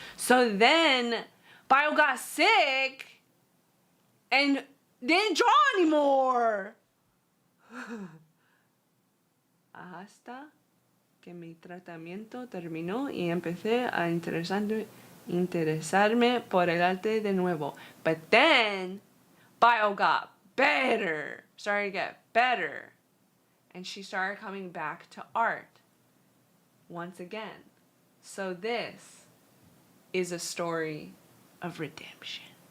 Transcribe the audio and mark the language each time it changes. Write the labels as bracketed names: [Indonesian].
[English] So then Bio got sick and didn't draw anymore. [Spanish] Hasta que mi tratamiento terminó y empecé a interesarme por el arte de nuevo. [English] But then Bio got better, started to get better. And she started coming back to art once again. So this is a story of redemption.